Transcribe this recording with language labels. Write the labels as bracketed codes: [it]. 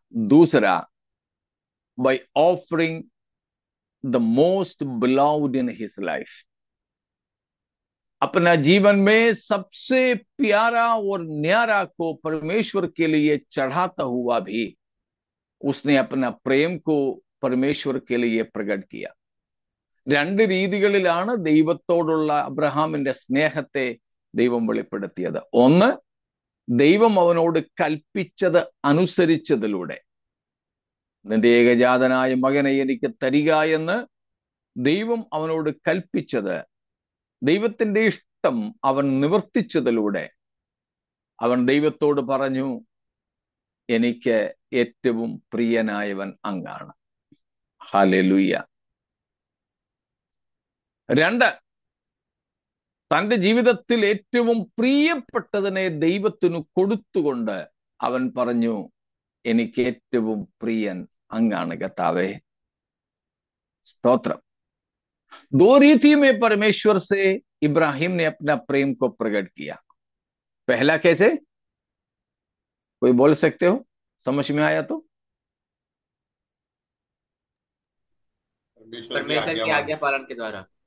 [hi] दूसरा, [en] by offering the most beloved in his life, [hi] अपना जीवन में सबसे प्यारा और न्यारा को परमेश्वर के लिए चढ़ाता हुआ भी उसने अपना प्रेम को परमेश्वर के लिए പ്രകട് किया। [ml] രണ്ട് രീതികളിലാണ് ദൈവത്തോടുള്ള അബ്രഹാമിന്റെ സ്നേഹത്തെ ദൈവം വെളിപ്പെടുത്തിയത്. ഒന്ന്, ദൈവം അവനോട് കൽപ്പിച്ചത് അനുസരിച്ചതിലൂടെ, നിന്റെ ഏകജാതനായ മകനെ എനിക്ക് തരിക എന്ന് ദൈവം അവനോട് കൽപ്പിച്ചത്, ദൈവത്തിന്റെ ഇഷ്ടം അവൻ നിവർത്തിച്ചതിലൂടെ അവൻ ദൈവത്തോട് പറഞ്ഞു, എനിക്ക് ഏറ്റവും പ്രിയനായവൻ അങ്ങാണ്. ഹല്ലേലൂയ. രണ്ട്, തന്റെ ജീവിതത്തിൽ ഏറ്റവും പ്രിയപ്പെട്ടതിനെ ദൈവത്തിനു കൊടുത്തുകൊണ്ട് അവൻ പറഞ്ഞു, എനിക്ക് ഏറ്റവും പ്രിയൻ അങ്ങാണ് കർത്താവേ. [hi] स्तोत्रम। दो रीति में परमेश्वर से इब्राहिम ने अपना प्रेम को प्रकट किया। पहला कैसे, कोई बोल सकते हो? समझ में आया तो? परमेश्वर की आज्ञा पालन के द्वारा।